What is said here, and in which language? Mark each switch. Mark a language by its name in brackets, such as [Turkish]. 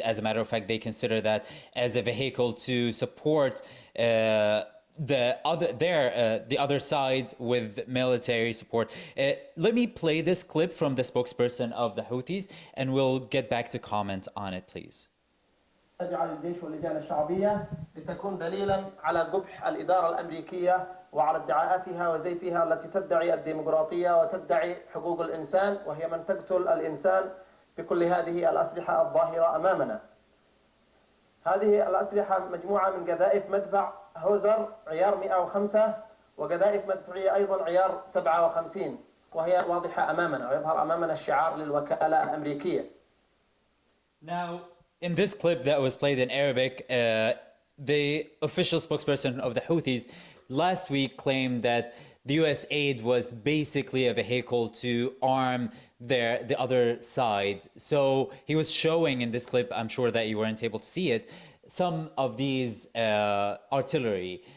[English] As a matter of fact, they consider that as a vehicle to support the other side with military support. Let me play this clip from the spokesperson of the Houthis, and we'll get back to comment on it, please. [Arabic] تجعل الجيش واللجان الشعبية لتكون دليلا على قبح الإدارة الأمريكية وعلى ادعاءاتها وزيفها التي تدعي الديمقراطية وتدعي حقوق الإنسان، وهي من تقتل الإنسان بكل هذه الأسلحة الظاهرة أمامنا. هذه الأسلحة مجموعة من قذائف مدفع هوزر عيار 105 وقذائف مدفعية أيضا عيار 57. وهي واضحة أمامنا ويظهر أمامنا الشعار للوكالة الأمريكية. [English] Now, in this clip that was played in Arabic, the official spokesperson of the Houthis last week claimed that the U.S. aid was basically a vehicle to arm the other side. So he was showing in this clip, I'm sure that you weren't able to see it, some of these artillery.